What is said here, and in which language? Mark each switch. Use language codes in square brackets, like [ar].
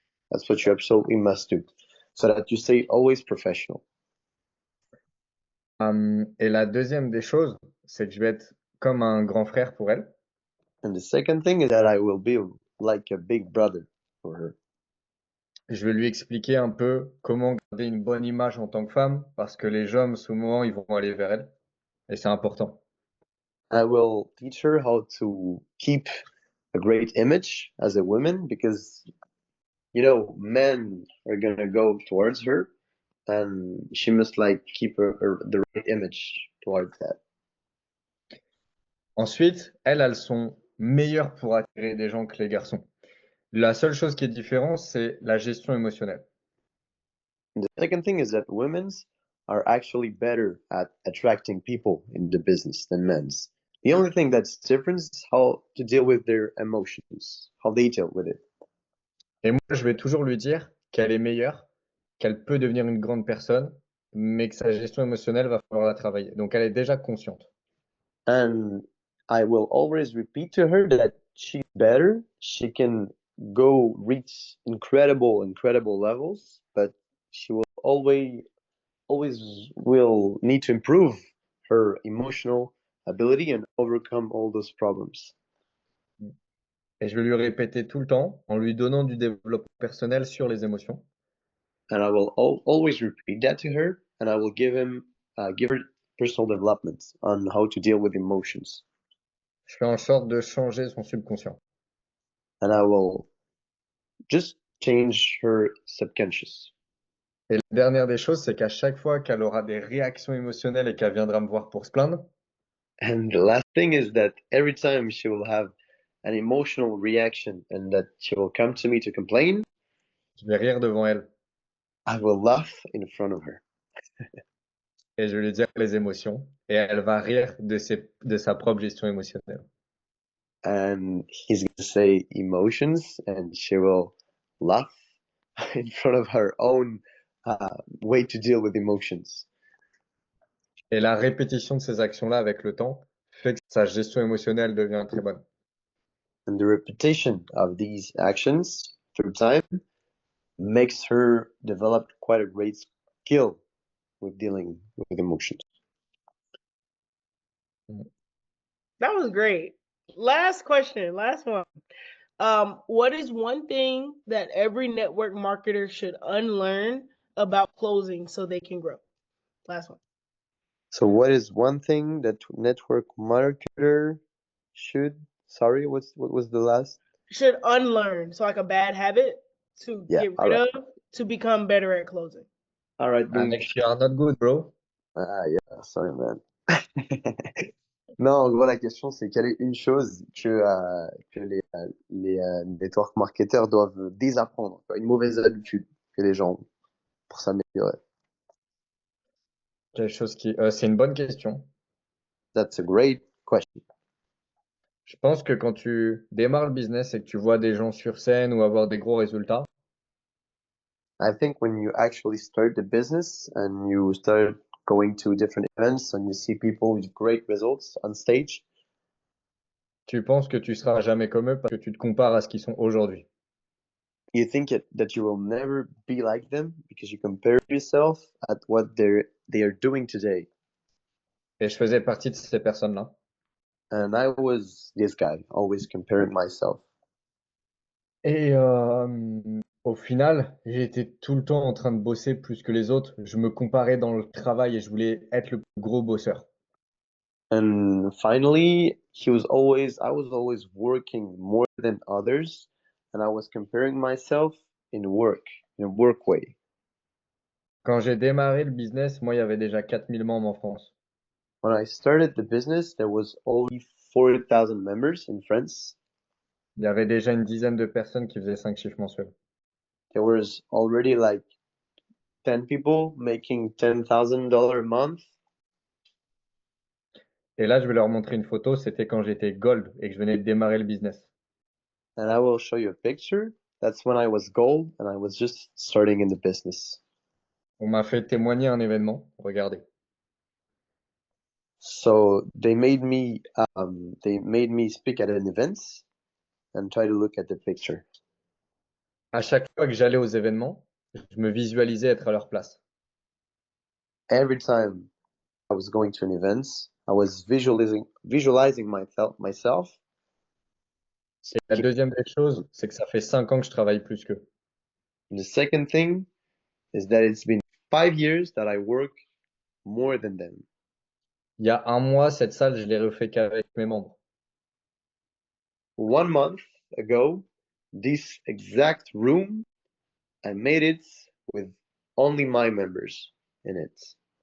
[en] That's what you absolutely must do, so that you stay always professional. [fr] Et la deuxième des choses, c'est que je vais être comme un grand frère pour elle. [en] And the second thing is that I will be like a big brother for her. [fr] Je vais lui expliquer un peu comment garder une bonne image en tant que femme, parce que les hommes, souvent, ils vont aller vers elle, et c'est important. [en] I will teach her how to keep a great image as a woman because, you know, men are gonna go towards her and she must like keep the right image towards that. [fr] Ensuite, elles sont meilleures pour attirer des gens que les garçons. La seule chose qui est différente, c'est la gestion émotionnelle. [en] And the second thing is that women's are actually better at attracting people in the business than men's. The only thing that's different is how to deal with their emotions, how they deal with it. [fr] Et moi, je vais toujours lui dire qu'elle est meilleure, qu'elle peut devenir une grande personne, mais que sa gestion émotionnelle va falloir la travailler. Donc, elle est déjà consciente. [en] And I will always repeat to her that she's better. She can go reach incredible levels, but she will always will need to improve her emotional ability and overcome all those problems. [fr] Et je vais lui répéter tout le temps en lui donnant du développement personnel sur les émotions. [en] And I will always repeat that to her, and I will give her personal development on how to deal with emotions. [fr] Je fais en sorte de changer son subconscient. [en] And I will just change her subconscious. [fr] Et la dernière des choses, c'est qu'à chaque fois qu'elle aura des réactions émotionnelles et qu'elle viendra me voir pour se plaindre, [en] And the last thing is that every time she will have an emotional reaction and that she will come to me to complain, [fr] je vais rire devant elle [en] I will laugh in front of her. [fr] et je vais lui dire les émotions et elle va rire de sa propre gestion émotionnelle. [en] And he's going to say emotions and she will laugh in front of her own way to deal with emotions. [fr] Et la répétition de ces actions-là avec le temps fait que sa gestion émotionnelle devient très bonne. [en] And the repetition of these actions through time makes her develop quite a great skill with dealing with emotions. That was great. Last question, last one. What is one thing that every network marketer should unlearn about closing so they can grow? Last one. So what is one thing that network marketer should, sorry, what was the last? Should unlearn, so like a bad habit to Yeah, get all rid right. of to become better at closing. All right, [fr] donc, [en] Alex, you are not good, bro. yeah, sorry, man. [fr] Non, en gros, la question, c'est quelle est une chose que les network marketers doivent désapprendre, quoi, une mauvaise habitude que les gens ont pour s'améliorer. Quelque chose qui, c'est une bonne question. [en] That's a great question. [fr] Je pense que quand tu démarres le business et que tu vois des gens sur scène ou avoir des gros résultats, [en] I think when you actually start the business and you start going to different events and you see people with great results on stage, [fr] tu penses que tu seras jamais comme eux parce que tu te compares à ce qu'ils sont aujourd'hui. [en] you think that you will never be like them because you compare yourself at what they are doing today. [fr] Et je faisais partie de ces personnes-là. [en] And I was this guy, always comparing myself. [fr] Et au final, j'étais tout le temps en train de bosser plus que les autres. Je me comparais dans le travail et je voulais être le plus gros bosseur. [en] And finally, I was always working more than others, and I was comparing myself in a work way. [fr] Quand j'ai démarré le business, moi, il y avait déjà 4000 membres en France. [en] When I started the business, there was only 40,000 members in France. [fr] Il y avait déjà une dizaine de personnes qui faisaient 5 chiffres mensuels. [en] There was already like 10 people making $10,000 a month. [fr] Et là, je vais leur montrer une photo. C'était quand j'étais gold et que je venais de démarrer le business. [en] And I will show you a picture. That's when I was gold and I was just starting in the business. [fr] On m'a fait témoigner un événement. Regardez. [en] So they made me speak at an event and try to look at the picture. [fr] À chaque fois que j'allais aux événements, je me visualisais être à leur place. [en] Every time I was going to an event, I was visualizing myself. [fr] Et la deuxième des choses, c'est que ça fait 5 ans que je travaille plus qu'eux. [en] And the second thing is that it's been 5 years that I work more than them. [fr] Il y a un mois, cette salle, je l'ai refait qu'avec mes membres. [en] 1 month ago, this exact room, I made it with only my members in it.